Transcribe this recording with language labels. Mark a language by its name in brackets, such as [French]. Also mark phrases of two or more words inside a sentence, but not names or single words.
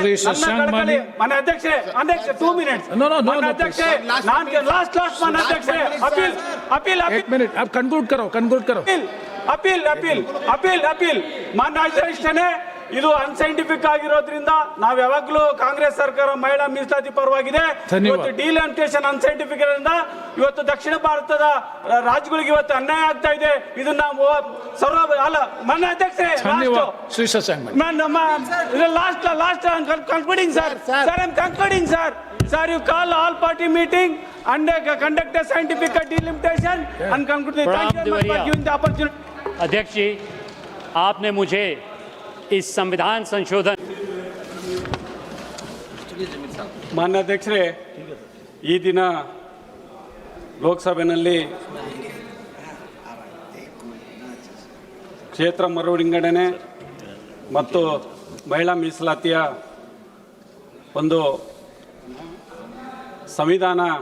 [Kannada] ಮಾನ್ಯ ಅಧ್ಯಕ್ಷರೇ, 2 ಮಿನಿಟ್ಸ್ ಮಾನ್ಯ ಅಧ್ಯಕ್ಷರೇ, ನಾನು ಲಾಸ್ಟ್ ಮಾನ್ಯ ಅಧ್ಯಕ್ಷರೇ, ಅಪೀಲ್ ಮಾನ್ಯ ಅಧ್ಯಕ್ಷನೇ, ಇದು ಅನ್ಸೈಂಟಿಫಿಕ್ ಆಗಿರೋದ್ರಿಂದ ನಾವು ಯಾವಾಗಲೂ ಕಾಂಗ್ರೆಸ್ ಸರ್ಕಾರ ಮಹಿಳಾ ಮೀಸಲಾತಿ ಪರವಾಗಿದೆ. ಇವತ್ತು [English] delimitation unscientific [Kannada] ಇರೋದ್ರಿಂದ ಇವತ್ತು ದಕ್ಷಿಣ ಭಾರತದ ರಾಜ್ಯಗಳಿಗೆ ಇವತ್ತು ಅನ್ಯಾಯ ಆಗ್ತಾ ಇದೆ. ಇದನ್ನ ಸರ್ವ ಅಲ್ಲ ಮಾನ್ಯ ಅಧ್ಯಕ್ಷರೇ, [English] last concluding sir, you call all party meeting and conduct a scientific delimitation and conclude. Thank you very much for giving the opportunity. [Hindi] अध्यक्ष जी, आपने मुझे इस संविधान संशोधन [Kannada] ಮಾನ್ಯ ಅಧ್ಯಕ್ಷರೇ, ಈ ದಿನ ಲೋಕಸಭೆಯಲ್ಲಿ ಕ್ಷೇತ್ರ ಮರುವಿಂಗಡಣೆ ಮತ್ತು ಮಹಿಳಾ ಮೀಸಲಾತಿಯ ಒಂದು ಸಂವಿಧಾನ